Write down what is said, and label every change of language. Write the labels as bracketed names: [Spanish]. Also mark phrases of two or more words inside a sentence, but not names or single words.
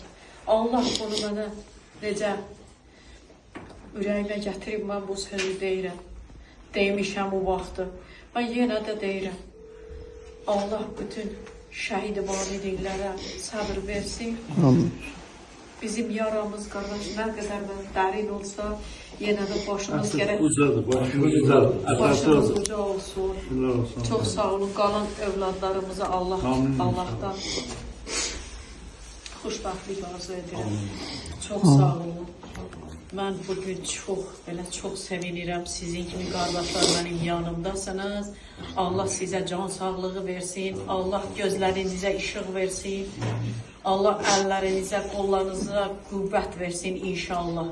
[Azerbaijani] Allah bunu mənə necə ürəyimə gətirib, mən bu sözü deyirəm. Demişəm o vaxtı. Mən yenə də deyirəm. Allah bütün şəhid valideynlərə səbr versin. [Turkish] Bizim yaramız kardeş ne kadar da derin olsa yine de başımız Artık gerek. ucadır, başımız ucadır. Başımız Atası uca olsun. Şükürler olsun. Çok sağ olun. Kalan evladlarımıza Amin. [Azerbaijani] Allah'tan xoşbəxtlik arzu edirəm. Çox sağ olun. Mən bugün çox sevinirəm. Sizin kimi qardaşlar mənim yanımdasınız. Allah sizə can sağlığı versin. Allah gözlərinizə işıq versin. Allah əllərinizə, qollarınıza qüvvət versin inşallah.